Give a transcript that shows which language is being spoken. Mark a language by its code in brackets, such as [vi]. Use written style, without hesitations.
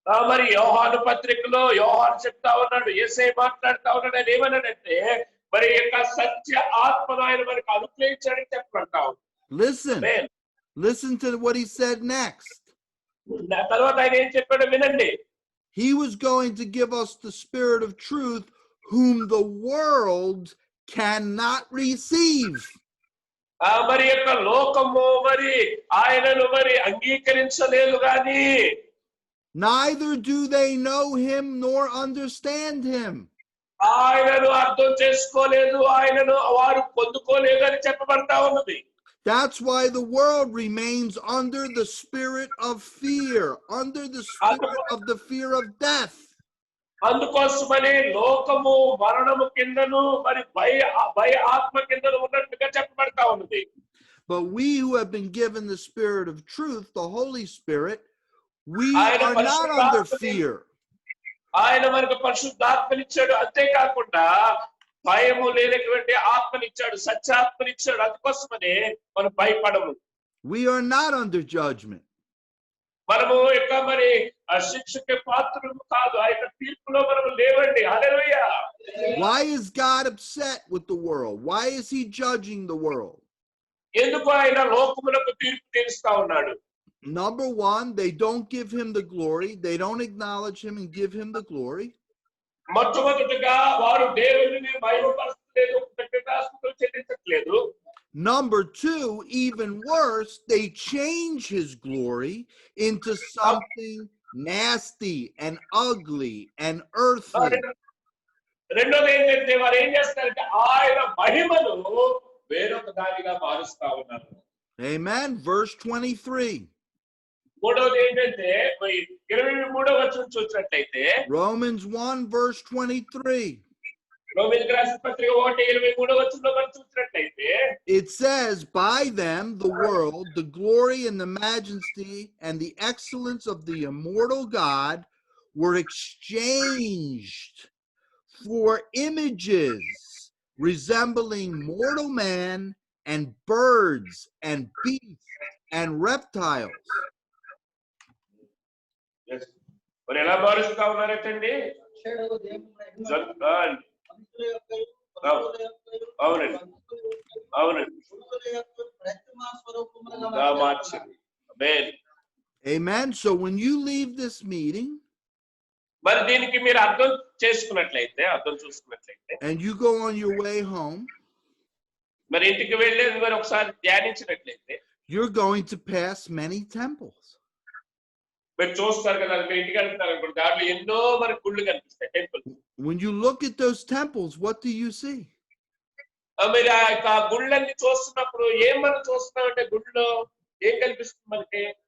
[te] మరి యోహాను పత్రికలో యోహాను చెప్తా ఉన్నాడు, యేసే మాట్లాడుతా ఉన్నాడు, ఆయన ఏమన్నాడంటే మరి యొక్క సత్య ఆత్మను ఆయన మనకు అనుగ్రహించాడని చెప్పంటాం. [en] Listen to what he said next. [te] తర్వాత ఆయన ఏం చెప్పాడో వినండి. [en] He was going to give us the spirit of truth whom the world cannot receive. [te] మరి యొక్క లోకము మరి ఆయనను మరి అంగీకరించలేదు గాని [en] Neither do they know him nor understand him. [te] ఆయనను అర్థం చేసుకోలేదు, ఆయనను వారు పొందుకోలేదు అని చెప్పబడతా ఉన్నది. [en] That's why the world remains under the spirit of fear, under the spirit of the fear of death. [te] అందుకోసమని లోకము మరణము కిందను మరి భయ ఆత్మ కిందను ఉన్నట్టుగా చెప్పబడతా ఉన్నది. [en] But we who have been given the spirit of truth, the Holy Spirit, we are not under fear. [te] ఆయన మనకు పరిశుద్ధాత్మనిచ్చాడు, అంతేకాకుండా భయము లేనటువంటి ఆత్మనిచ్చాడు, సత్యాత్మనిచ్చాడు. అందుకోసమనే మనం భయపడము. [en] We are not under judgment. [te] మనము యొక్క మరి శిక్షకి పాత్రము కాదు, ఆ యొక్క తీర్పులో మనము లేవండి. హల్లెలూయా. [en] Why is God upset with the world? Why is he judging the world? [te] ఎందుకు ఆయన లోకములకు తీర్పు తీరుస్తా ఉన్నాడు? [en] Number one, they don't give him the glory. They don't acknowledge him and give him the glory. [te] మొట్టమొదటిగా వారు దేవునిని మహిమపరచలేదు, కృతజ్ఞతాస్తుతులు చెల్లించట్లేదు. [en] Number two, even worse, they change his glory into something nasty and ugly and earthly. [te] రెండోది ఏంటంటే వారు ఏం చేస్తారంటే ఆయన మహిమను వేరొక దానిగా మారుస్తా ఉన్నారు. [en] Amen. Verse 23. [te] మూడోది ఏంటంటే 23వ వచనం చూసినట్లయితే [en] Romans 1 verse 23. [te] రోమీయులకు రాసిన పత్రిక 1:23వ వచనంలో మనం చూసినట్లయితే [en] It says, by them the world, the glory and the majesty and the excellence of the immortal God were exchanged for images resembling mortal man and birds and beasts and reptiles. [te] మరి ఎలా మారుస్తా ఉన్నారంటండి? చెడు దేవుని మహిమ, మనుషుల యొక్కయు, పశువుల యొక్కయు, అవునండి, అవునండి, పురుగుల యొక్కయు ప్రతిమా స్వరూపములుగా మార్చారు. ఆమేన్. [en] Amen. So when you leave this meeting [te] మరి దీనికి మీరు అర్థం చూసుకున్నట్లయితే [en] and you go on your way home, [te] మరి ఇంటికి వెళ్ళేది మరి ఒకసారి ధ్యానించినట్లయితే [en] you're going to pass many temples. [te] మీరు చూస్తారు కదా, మీరు ఇంటికి వెళ్తారు అనుకోండి, దాంట్లో ఎన్నో మనకు గుళ్ళు కనిపిస్తాయి, temple. [en] When you look at those temples, what do you see? [te] మీరు ఆ యొక్క గుళ్ళన్ని చూస్తున్నప్పుడు ఏం మనం చూస్తున్నామంటే గుళ్ళో ఏం కనిపిస్తుంది మనకి?